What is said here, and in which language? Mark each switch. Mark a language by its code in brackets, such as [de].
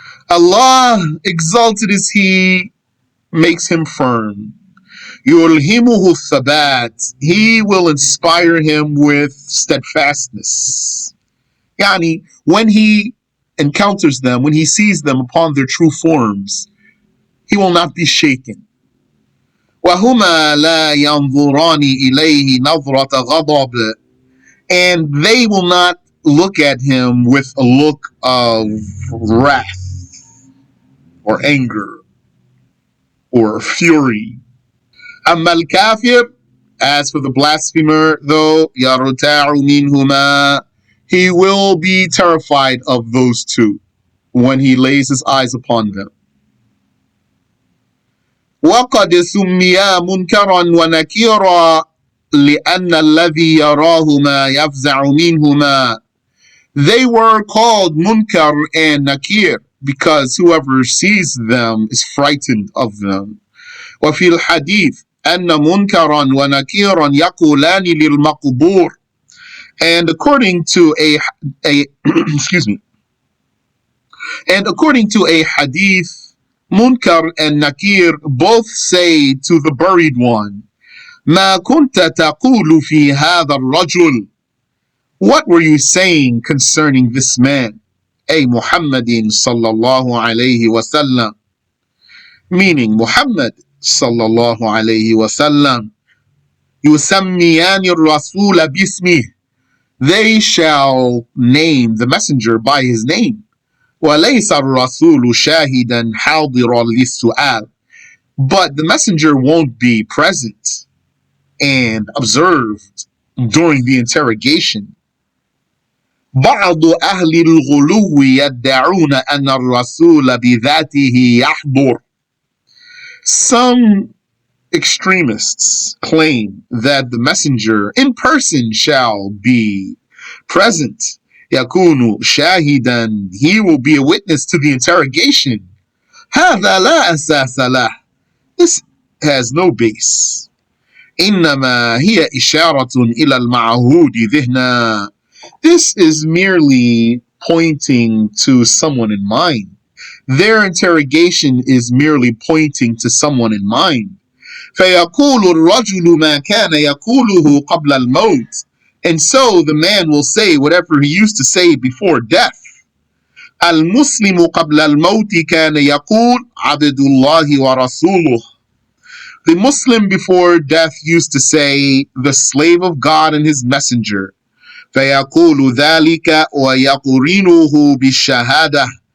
[en] Allah, exalted is He, makes him firm. [ar] يلهمه الثبات. [en] He will inspire him with steadfastness. Yani, when he encounters them, when he sees them upon their true forms, he will not be shaken. [ar] وهما لا ينظران إليه نظرة غضب. [en] And they will not look at him with a look of wrath or anger or fury. [ar] أما الكافر, [en] as for the blasphemer, though, [ar] يرتاع منهما, [en] he will be terrified of those two when he lays his eyes upon them. [ar] وقد سميا منكرا ونكيرا لأن الذي يراهما يفزع منهما. [en] They were called Munkar and Nakir because whoever sees them is frightened of them. [ar] وفي الحديث أن منكرا ونكيرا يقولان للمقبور. [en] And according to a excuse me, and according to a hadith, Munkar and Nakir both say to the buried one, [ar] ما كنت تقول في هذا الرجل. [en] What were you saying concerning this man? [ar] أي محمد صلى الله عليه وسلم. [en] Meaning Muhammad [ar] صلى الله عليه وسلم. يسميان الرسول باسمه. [en] They shall name the messenger by his name. [ar] وليس الرسول شاهدا حاضرا للسؤال. [en] But the messenger won't be present and observed during the interrogation. [ar] بعض أهل الغلو يدعون أن الرسول بذاته يحضر. [en] Some extremists claim that the messenger in person shall be present. [ar] يكون شاهدا. [en] He will be a witness to the interrogation. [ar] هذا لا أساس له. [en] This has no base. [ar] إنما هي إشارة إلى المعهود ذهنا. [en] This is merely pointing to someone in mind. Their interrogation is merely pointing to someone in mind. [ar] فيقول الرجل ما كان يقوله قبل الموت. [en] And so the man will say whatever he used to say before death. [ar] المسلم قبل الموت كان يقول عبد الله ورسوله. [en] The Muslim before death used to say the slave of God and his messenger. [ar] فيقول ذلك ويقرنه بالشهادة.